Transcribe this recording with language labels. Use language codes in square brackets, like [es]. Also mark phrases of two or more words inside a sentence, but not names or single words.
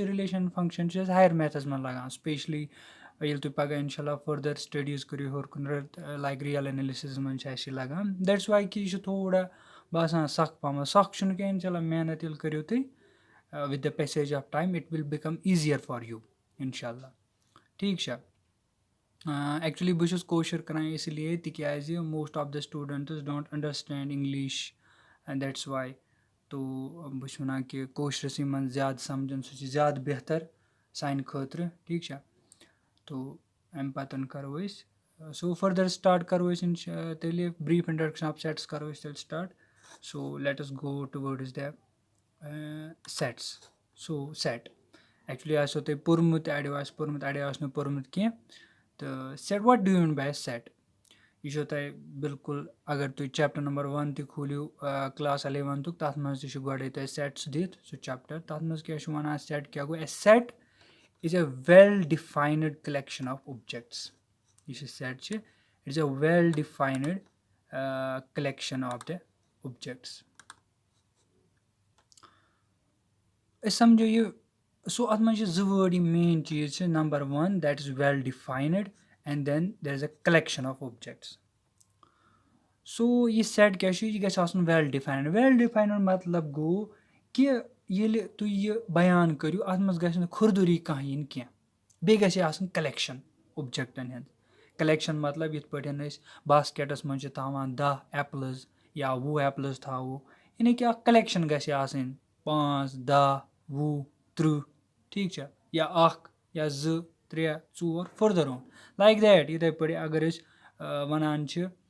[ks] یہِ رِلیشَن فنٛگشَن چھُ اَسہِ [en] higher maths [ks] منٛز لَگان سٕپیشلی ییٚلہِ تُہۍ پَگاہ اِنشاء اللہ [en] further studies [ks] کٔرِو ہیوٚر کُن [en] like real analysis [ks] منٛز چھِ اَسہِ یہِ لَگان دیٹٕس واے کہِ یہِ چھُ تھوڑا باسان سَکھ پَہمَتھ سَکھ چھُنہٕ کینٛہہ اِنشاء اللہ محنت ییٚلہِ کٔرِو تُہۍ [en] with the passage of time it will become easier for you [ks] اِنشاءاللہ ٹھیٖک چھا ایکچُؤلی بہٕ چھُس کٲشُر کَران [ur] اسی لیے [ks] تِکیٛازِ [en] most of the students don't understand English that's why [ks] تو بہٕ چھُس وَنان کہِ کٲشرِسٕے منٛز زیادٕ سَمجھُن سُہ چھِ زیادٕ بہتر سانہِ خٲطرٕ ٹھیٖک چھا تو اَمہِ پَتَن کَرو أسۍ سو [en] further start [ks] کَرو أسۍ تیٚلہِ [en] brief introduction of sets [ks] کَرو أسۍ تیٚلہِ [en] start so let us go towards the sets so set actually [ks] آسیو تۄہہِ پوٚرمُت اَڑیو آسہِ پوٚرمُت اَڑیو آسہِ نہٕ پوٚرمُت کینٛہہ تہٕ [en] set what do you by set [ks] یہِ چھو تۄہہِ بِلکُل اگر تُہۍ [en] chapter number [ks] 1 تہِ کھوٗلِو کلاس 11تھُک تَتھ منٛز تہِ چھُ گۄڈَے تۄہہِ سیٹٕس دِتھ سُہ چیپٹر تَتھ منٛز کیٛاہ چھُ وَنان سیٹ کیٛاہ گوٚو [en] a set is a well defined collection of objects [ks] یُس یہِ سیٹ چھِ [en] it is a well defined collection of the objects [ks] أسۍ سَمجھو یہِ سو اَتھ منٛز چھِ 2 وٲڈ یِم مین چیٖز چھِ [en] number 1 that is well defined and then there is a collection of objects [ks] سو یہِ سیٹ کیٛاہ چھُ یہِ گژھِ آسُن [en] well defined well defined [ks] مطلب گوٚو کہِ ییٚلہِ تُہۍ یہِ بیان کٔرِو اَتھ منٛز گژھِ نہٕ کھُردُری کانٛہہ یِنۍ کینٛہہ بیٚیہِ گژھِ یہِ آسٕنۍ کلیکشن اوبجَکٹَن ہِنٛز کلیکشن مطلب یِتھ پٲٹھۍ أسۍ باسکیٹَس منٛز چھِ تھاوان 10 ایپلٕز یا 20 ایپلٕز تھاوو یعنی کہِ اَکھ کلیکشن گژھِ آسٕنۍ 5 10 20 30 ٹھیٖک چھا یا 1 یا 2 3 4 [en] further on like that [ks] یِتھَے پٲٹھۍ اگر أسۍ وَنان چھِ